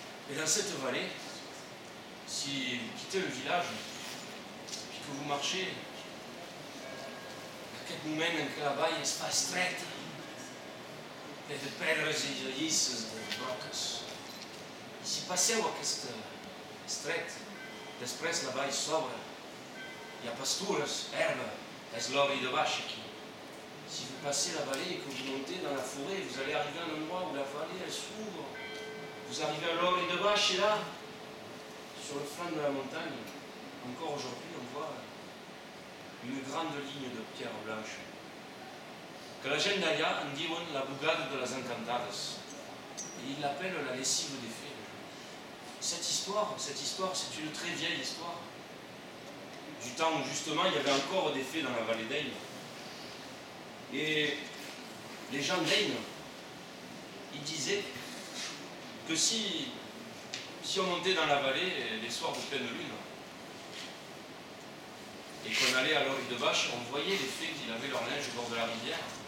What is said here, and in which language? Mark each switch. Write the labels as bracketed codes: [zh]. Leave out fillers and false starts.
[fr] Et dans cette vallée, si vous quittez le village, puis que vous marchez, [ca] aquest moment en què la vall es fa estreta, de pedres i de llisses de roques. I si passeu aquest estret, després la vall s'obre, hi ha pastures, herba, és l'ori de baix aquí. [fr] Si vous passez la vallée et que vous montez dans la forêt, vous allez arriver à un endroit où la vallée elle s'ouvre. Vous arrivez à l'ori de baix et là, sur le flanc de la montagne, encore aujourd'hui, on voit une grande ligne de pierres blanches. [ca] Que la gent d'allà en diuen la bugada de les encantades. [fr] Et ils l'appellent la lessive des fées. Cette histoire, c'est une très vieille histoire. Du temps où justement il y avait encore des fées dans la vallée d'Ain. Et les gens d'Ain, ils disaient que si on montait dans la vallée les soirs de pleine lune, et qu'on allait à l'orgue de Vache, on voyait les fées qui lavaient leur linge au bord de la rivière.